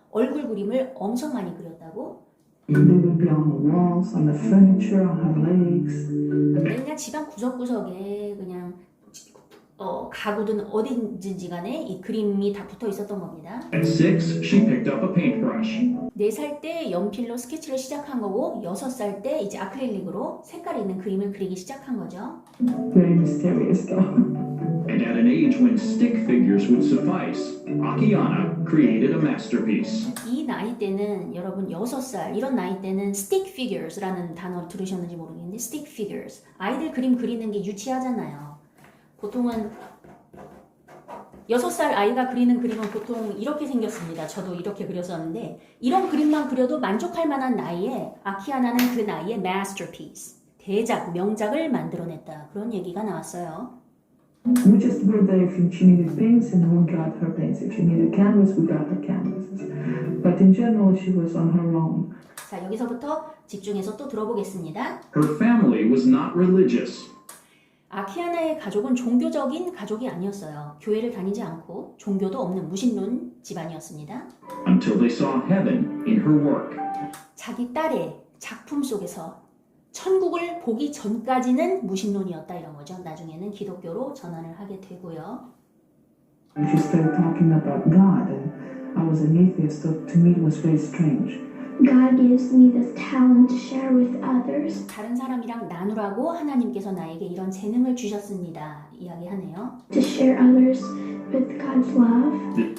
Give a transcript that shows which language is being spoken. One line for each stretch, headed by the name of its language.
Korean: 얼굴 그림을 엄청 많이 그렸다고.
English: They would be on the walls, on the furniture, on her legs.
Korean: 그냥 집안 구석구석에 그냥 가구든 어딘지 간에 이 그림이 다 붙어 있었던 겁니다.
English: At 6, she picked up a paintbrush.
Korean: 4살 때 연필로 스케치를 시작한 거고 6살 때 이제 아크릴릭으로 색깔 있는 그림을 그리기 시작한 거죠.
English: Very mysterious though. And at an age when stick figures would suffice, Akiana created a masterpiece.
Korean: 이 나이 때는 여러분 6살 이런 나이 때는 stick figures라는 단어 들으셨는지 모르겠는데 stick figures 아이들 그림 그리는 게 유치하잖아요. 보통은 6살 아이가 그리는 그림은 보통 이렇게 생겼습니다. 저도 이렇게 그렸었는데 이런 그림만 그려도 만족할 만한 나이에 아키아나는 그 나이에 masterpiece, 대작, 명작을 만들어냈다. 그런 얘기가 나왔어요.
English: We just were there if she needed paints and we got her paints. If she needed canvas, we got her canvases. But in general, she was on her own.
Korean: 자, 여기서부터 집중해서 또 들어보겠습니다.
English: Her family was not religious.
Korean: 아키아나의 가족은 종교적인 가족이 아니었어요. 교회를 다니지 않고 종교도 없는 무신론 집안이었습니다.
English: until they saw heaven in her work.
Korean: 자기 딸의 작품 속에서 천국을 보기 전까지는 무신론이었다 이런 거죠. 나중에는 기독교로 전환을 하게 되고요.
English: She started talking about God, and I was an atheist, so to me it was very strange. God gives me this talent to share with others.
Korean: 다른 사람이랑 나누라고 하나님께서 나에게 이런 재능을 주셨습니다. 이야기하네요.
English: To share others with God's love.